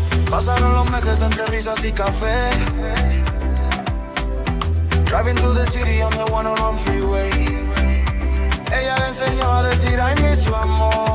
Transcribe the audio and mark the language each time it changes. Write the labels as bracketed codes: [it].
[es] Pasaron los meses entre risas y café. [en] Driving through the city on the 101 freeway. [es] Ella le enseñó a decir [en] I miss you, [es] amor.